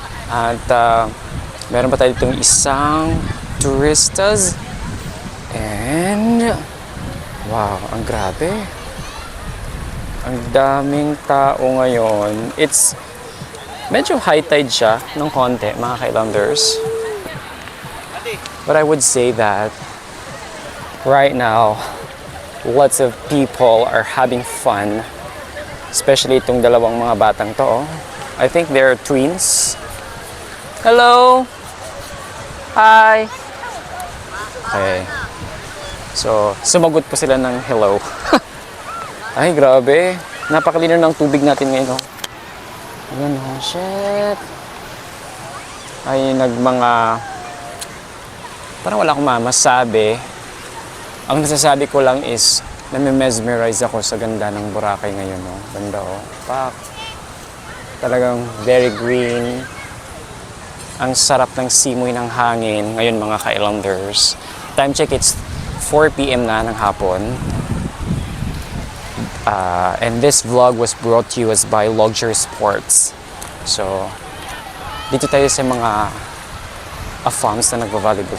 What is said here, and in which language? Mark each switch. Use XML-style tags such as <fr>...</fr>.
<tl>At meron pa tayo itong isang touristas.</tl> <en>And wow,</en> <tl>ang grabe. Ang daming tao ngayon. It's medyo</tl> <en>high tide</en> <tl>siya ng konti, mga ka-islanders.</tl> <en>But I would say that right now, lots of people are having fun, especially</en> <tl>itong dalawang mga batang to.</tl> <en>Oh. I think they're twins. Hello! Hi! Okay.</en> <tl>So, sumagot po sila ng hello. Ay, grabe. Napakalino ng tubig natin ngayon. Oh. Ayan,</tl> <en>oh, shit.</en> <tl>Ay, parang wala akong masabi. Ang nasasabi ko lang is nami-mesmerize ako sa ganda ng Boracay ngayon. No? Ganda, oh. Pak. Talagang</tl> <en>very green.</en> <tl>Ang sarap ng simoy ng hangin ngayon, mga ka-islanders.</tl> <en>Time check, it's 4 p.m.</en> <tl>na ng hapon.</tl> <en>And this vlog was brought to you as by Luxury Sports.</en> <tl>So, dito tayo sa mga farms na nagbavolleyball.</tl>